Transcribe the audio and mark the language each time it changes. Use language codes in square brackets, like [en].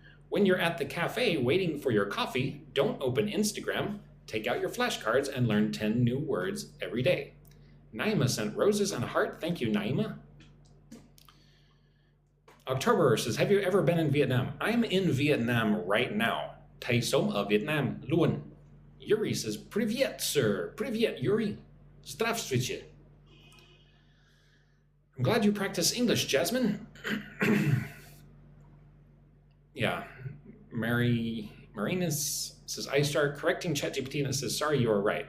[en] When you're at the cafe waiting for your coffee, don't open Instagram. Take out your flashcards and learn 10 new words every day. Naima sent roses and a heart. Thank you, Naima. October says, have you ever been in Vietnam? I'm in Vietnam right now. [vi] Thầy sống ở Việt Nam luôn. [en] Yuri says, [ru] Привет, [en] sir. Привет, Yuri. [ru] Здравствуйте. [en] I'm glad you practice English, Jasmine. Yeah, Marina says, I start correcting ChatGPT and it says, sorry, you are right.